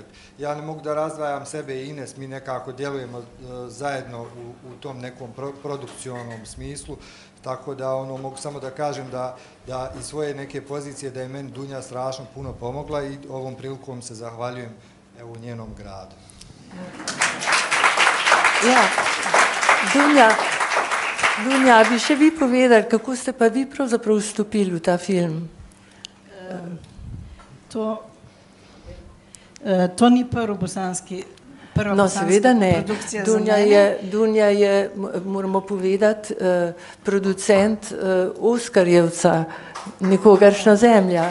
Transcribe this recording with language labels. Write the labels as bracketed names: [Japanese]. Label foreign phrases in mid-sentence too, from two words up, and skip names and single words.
[Bosnian] Ja ne mogu da razdvajam sebe i Ines, mi nekako djelujemo zajedno u tom nekom produkcionom smislu, tako da mogu samo da kažem da iz svoje neke pozicije da je meni Dunja strašno puno pomogla i ovom prilikom se zahvaljujem evo u njenom gradu. [Slovenian] Ja, Dunja, bi še vi povedali, kako ste pa vi pravzaprav vstopili v ta film? To ni prva bosanska produkcija za mene. Dunja je, moramo povedati, producent Oskarjevca, Nikogaršnja zemlja.